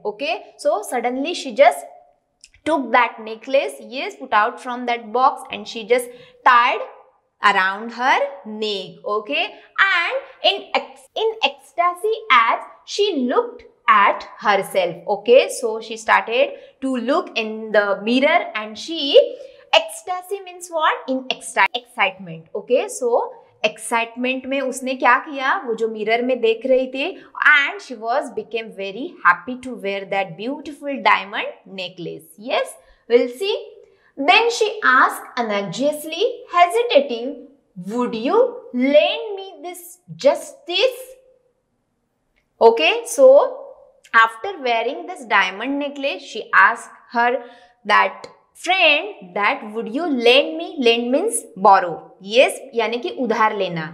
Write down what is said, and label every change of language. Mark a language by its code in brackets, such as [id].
[en] Okay, so suddenly she just took that necklace, yes, put out from that box, and she just tied around her neck. Okay, and in ecstasy as she looked at herself. Okay, so she started to look in the mirror, and ecstasy means what? In excitement. [hi] Okay, so excitement में उसने क्या किया, वो जो mirror में देख रही थी, [en] And she was became very happy to wear that beautiful diamond necklace. Yes, will see. Then she asked anxiously, hesitating, would you lend me this, just this? Okay, so after wearing this diamond necklace, she asked her that friend that would you lend me, lend means borrow, yes, [hi] यानी कि उधार लेना.